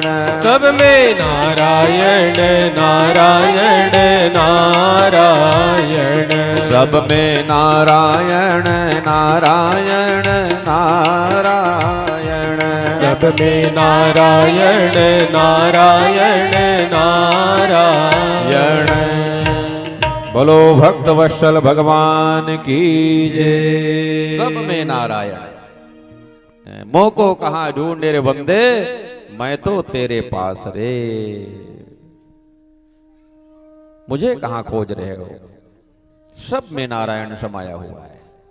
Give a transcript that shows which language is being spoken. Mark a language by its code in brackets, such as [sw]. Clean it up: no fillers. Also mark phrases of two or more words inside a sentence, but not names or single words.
[hi] सब में नारायण नारायण नारायण। सब में नारायण नारायण नारायण। सब में नारायण नारायण नारायण। बोलो भक्त वत्सल भगवान की जय। सब में नारायण। मोह को कहाँ ढूंढे रे बंदे, मैं तो तेरे पास रे। मुझे कहाँ खोज रहे हो, सब में नारायण समाया हुआ है।